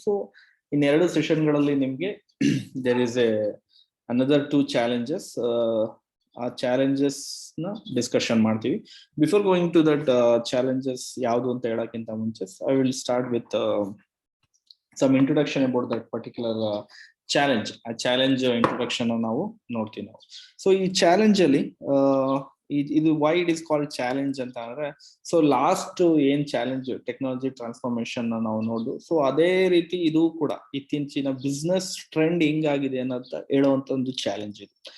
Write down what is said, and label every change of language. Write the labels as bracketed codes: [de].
[en] So in [kn] ಎರಡು session ಗಳಲ್ಲಿ ನಿಮಗೆ [en] there is another two challenges. [kn] ಆ challenges ನ discussion ಮಾಡ್ತೀವಿ. [en] Before going to that challenges [kn] ಯಾವುದು ಅಂತ ಹೇಳಕ್ಕಿಂತ ಮುಂಚೆ [en] I will start with some introduction about that particular challenge. [kn] ಆ ಚಾಲೆಂಜ್ ಇಂಟ್ರೊಡಕ್ಷನ್ ನಾವು ನೋಡ್ತೀವಿ ನಾವು. ಸೊ ಈ ಚಾಲೆಂಜ್ ಅಲ್ಲಿ ಇದು [en] why it is called challenge [kn] ಅಂತ ಅಂದ್ರೆ, ಸೊ ಲಾಸ್ಟ್ ಏನ್ ಚಾಲೆಂಜ್ ಟೆಕ್ನಾಲಜಿ ಟ್ರಾನ್ಸ್ಫಾರ್ಮೇಶನ್ ನಾವು ನೋಡು, ಸೊ ಅದೇ ರೀತಿ ಇದು ಕೂಡ ಇತ್ತೀಚಿನ ಬಿಸ್ನೆಸ್ ಟ್ರೆಂಡ್ ಹಿಂಗಾಗಿದೆ ಅನ್ನೋಂತ ಹೇಳುವಂತ ಒಂದು ಚಾಲೆಂಜ್ ಇದು.